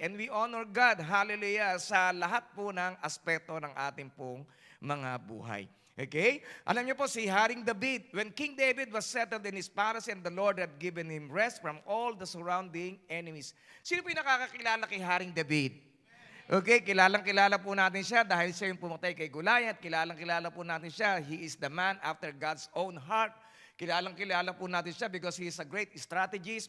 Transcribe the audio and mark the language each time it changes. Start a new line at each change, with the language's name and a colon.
English: And we honor God,
Filipino: hallelujah, sa lahat po ng aspeto ng ating pong mga buhay. Okay? Alam niyo po, si Haring David,
English: when King David was settled in his palace and the Lord had given him rest from all the surrounding enemies.
Filipino: Sino po yung nakakakilala kay Haring David? Okay, kilalang-kilala po natin siya dahil siya yung pumatay kay Goliath. Kilalang-kilala po natin siya.
English: He is the man after God's own heart.
Filipino: Kilalang-kilala po natin siya
English: because he is a great strategist.